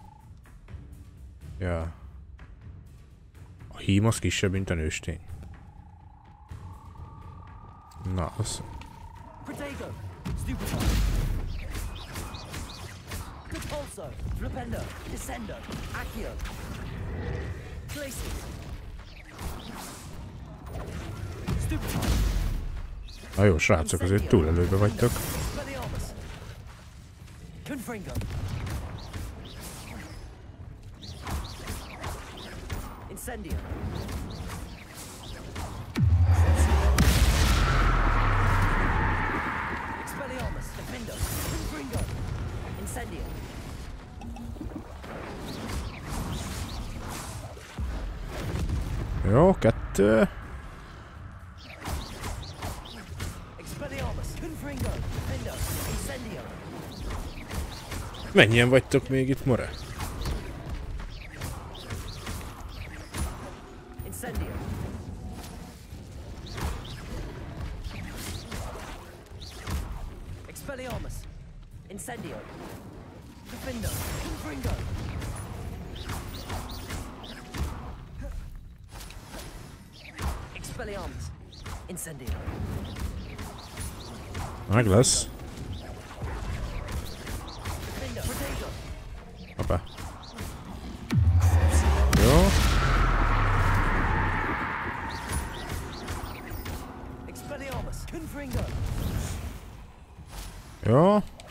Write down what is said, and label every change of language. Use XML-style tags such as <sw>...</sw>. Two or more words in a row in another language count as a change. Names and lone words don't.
<hu>Ja. A hím az kisebb, mint a nőstény. Na, az... Protego. Stupefy. Repulso. Rependo. Descendo. Accio. Glacius. Stupefy. Na jó, srácok, azért túl előbe vagytok. Expelliarmus. Confringo. Incendio. Expelliarmus. Defendo. Confringo. Incendio. Jó, 2. Expelliarmus. Confringo. Defendo. Incendio. Mennyien vagytok még itt, more? Incendio. Expelliarmus. Incendio. Defendo. Confringo. Expelliarmus. Meg lesz. Hoppá. Jó. Jó.</hu>